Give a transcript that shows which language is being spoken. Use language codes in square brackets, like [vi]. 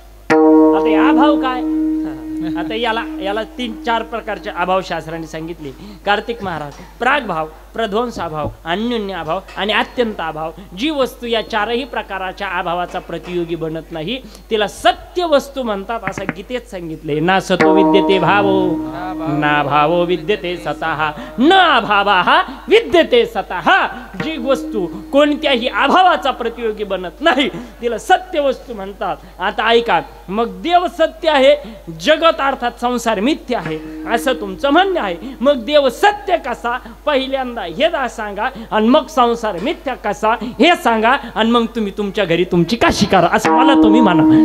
[mr] आता अभाव काय? आता याला 3-4 प्रकारचे अभाव शास्त्राने सांगितले. कार्तिक महाराज, प्रागभाव, प्रध्वंसाभाव, अन्योन्य अभाव आणि अत्यंत अभाव. जी वस्तू या 4ही प्रकाराच्या अभावाचा प्रतियोगी बनत नाही तिला सत्य वस्तू म्हणतात, असं गीतेत सांगितले. [sa] ना सतो विद्यते भावो ना भावो विद्यते सतः न अभावा विद्यते सतः. [mr] जी वस्तू कोणत्याही अभावाचा प्रतियोगी बनत नाही तिला सत्य वस्तू म्हणतात. आता ऐका, मग देव सत्य आहे, जगत अर्थात संसार मिथ्य आहे असं तुमचं म्हणणं आहे. मग देव सत्य कसा पहिल्यांदा हे सांगा, आणि मग संसार मिथ्या कसा हे सांगा, आणि मग तुम्ही तुमच्या घरी तुमची काशी करा असं मला तुम्ही म्हणा.